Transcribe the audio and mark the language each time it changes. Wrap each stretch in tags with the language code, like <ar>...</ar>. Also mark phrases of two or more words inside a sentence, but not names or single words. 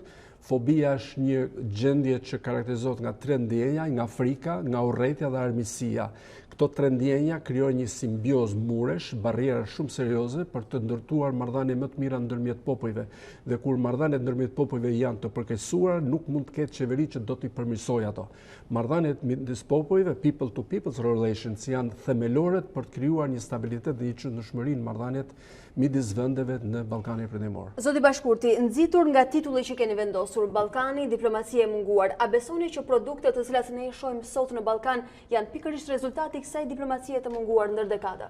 <sq>Fobia është një gjendje që karakterizohet nga 3 ndjenja, nga frika, nga urrëtia dhe armiqësia. Këto 3 ndjenja krijojnë një simbiozë muresh, barriera shumë serioze për të ndërtuar marrëdhënie më të mira ndërmjet popujve. Dhe kur marrëdhëniet ndërmjet popujve janë të përkeqësuara, nuk mund të ketë qeveri që do t'i përmirësojë ato. Marrëdhëniet midis popujve,</sq> <en>people to people relations,</en> <sq>janë themelore për të krijuar një stabilitet dhe një qëndrueshmëri në marrëdhëniet midis vendeve në Ballkanin Perëndimor. Zoti Bashkurti, nxitur nga titulli që keni vendosur, Ballkani, diplomacia e munguar, a besoni që produktet të cilat ne i shohim sot në Ballkan janë pikërisht rezultati i kësaj diplomacie të munguar ndër dekada?</sq>